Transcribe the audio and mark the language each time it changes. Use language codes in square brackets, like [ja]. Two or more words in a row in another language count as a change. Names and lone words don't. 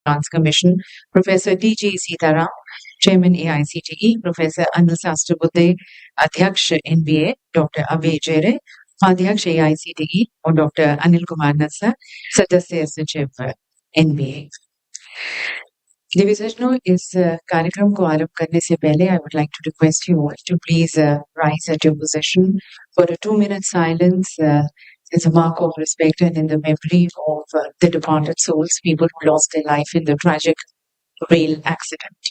[en] Grants Commission, Professor D.G. Sitaram, Chairman AICTE, Professor Anil Sastrbudde, Adhyaksh NBA, Dr. [hi] Abhay Jere, Upadhyaksh AICTE और डॉक्टर अनिल कुमार नस्सा, सदस्य सचिव NBA। दिव्यसज्जनों, इस कार्यक्रम को आरंभ करने से पहले [en] I would like to request you all to please rise at your position for a 2-minute silence as a mark of respect and in the memory of the departed souls, people who lost their life in the tragic rail accident.